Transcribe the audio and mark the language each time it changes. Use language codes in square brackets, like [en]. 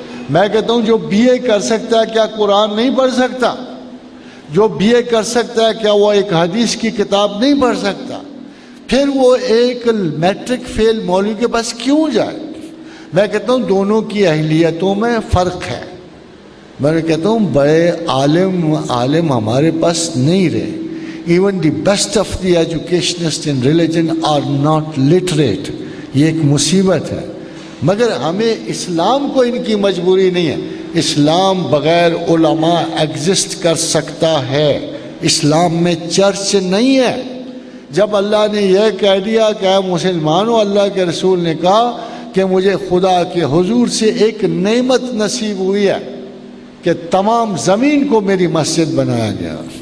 [ur] میں کہتا ہوں جو بی اے کر سکتا ہے کیا قرآن نہیں پڑھ سکتا؟ جو بی اے کر سکتا ہے کیا وہ ایک حدیث کی کتاب نہیں پڑھ سکتا؟ پھر وہ ایک میٹرک فیل مولوی کے پاس کیوں جائے؟ میں کہتا ہوں دونوں کی اہلیتوں میں فرق ہے. میں کہتا ہوں بڑے عالم ہمارے پاس نہیں رہے. [en] Even the best of the educationists in religion are not literate. [ur] یہ ایک مصیبت ہے. مگر ہمیں اسلام کو ان کی مجبوری نہیں ہے. اسلام بغیر علماء ایگزسٹ کر سکتا ہے. اسلام میں چرچ نہیں ہے. جب اللہ نے یہ کہہ دیا کہ اے مسلمانوں, اللہ کے رسول نے کہا کہ مجھے خدا کے حضور سے ایک نعمت نصیب ہوئی ہے کہ تمام زمین کو میری مسجد بنایا گیا.